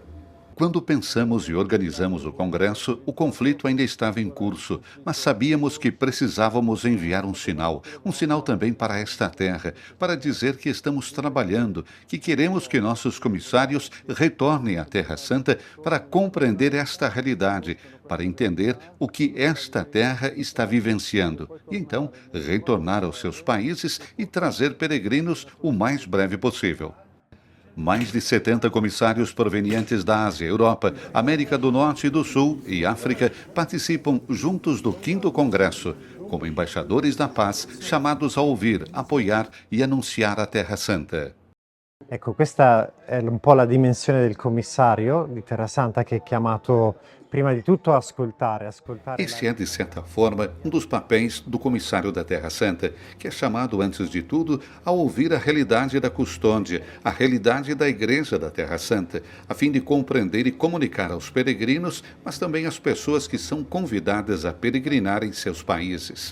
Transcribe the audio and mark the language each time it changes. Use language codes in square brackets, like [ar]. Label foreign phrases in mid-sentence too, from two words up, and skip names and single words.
[pt] Quando pensamos e organizamos o congresso, o conflito ainda estava em curso, mas sabíamos que precisávamos enviar um sinal também para esta terra, para dizer que estamos trabalhando, que queremos que nossos comissários retornem à Terra Santa para compreender esta realidade, para entender o que esta terra está vivenciando, e então retornar aos seus países e trazer peregrinos o mais breve possível. Mais de 70 comissários provenientes da Ásia, Europa, América do Norte e do Sul e África participam juntos do 5º Congresso, como embaixadores da paz, chamados a ouvir, apoiar e anunciar a Terra Santa. [it] Ecco, questa è un po' la dimensione del commissario di Terra Santa, che è chiamato prima di tutto a ascoltare. [pt] Esse é, de certa forma, um dos papéis do comissário da Terra Santa, que é chamado, antes de tudo, a ouvir a realidade da custódia, a realidade da Igreja da Terra Santa, a fim de compreender e comunicar aos peregrinos, mas também às pessoas que são convidadas a peregrinar em seus países.